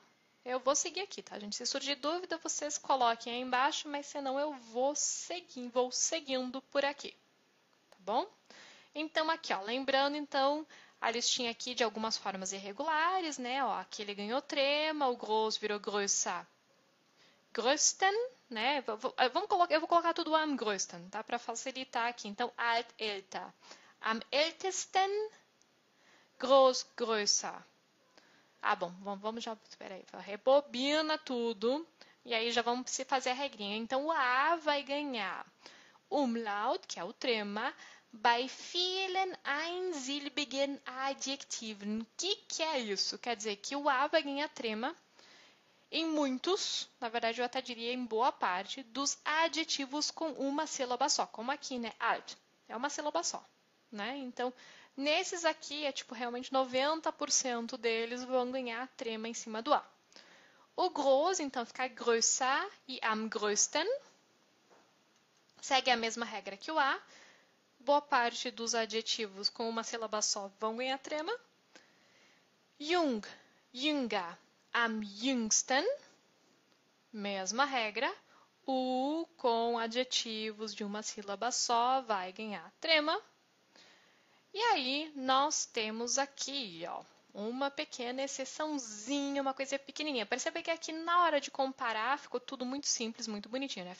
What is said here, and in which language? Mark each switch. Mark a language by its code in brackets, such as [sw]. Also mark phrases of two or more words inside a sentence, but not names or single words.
[pt] Eu vou seguir aqui, tá, gente? Se surgir dúvida, vocês coloquem aí embaixo, mas senão eu vou seguindo por aqui, tá bom? Então, aqui, ó, lembrando, então, a listinha aqui de algumas formas irregulares, né? Ó, aqui ele ganhou trema, o groß virou [de] größer, größten, [pt] né? Eu vou colocar tudo [de] am größten, [pt] tá? Para facilitar aqui. Então, [de] alt, älter. Am ältesten, groß, größer. [pt] Ah, bom, vamos já, peraí, rebobina tudo, e aí já vamos fazer a regrinha. Então, o A vai ganhar Umlaut, que é o trema, [de] bei vielen einsilbigen Adjektiven. [pt] O que é isso? Quer dizer que o A vai ganhar trema em muitos, na verdade eu até diria em boa parte, dos adjetivos com uma sílaba só. Como aqui, né? Alt. É uma sílaba só, né? Então, nesses aqui, é tipo realmente 90% deles vão ganhar trema em cima do A. O groß, então, fica größer e [de] am größten. [pt] Segue a mesma regra que o A. Boa parte dos adjetivos com uma sílaba só vão ganhar trema. [de] Jung, jünger, am jüngsten. [pt] Mesma regra. O com adjetivos de uma sílaba só vai ganhar trema. E aí, nós temos aqui, ó, uma pequena exceçãozinha, uma coisa pequenininha. Percebe que aqui, na hora de comparar, ficou tudo muito simples, muito bonitinho, né?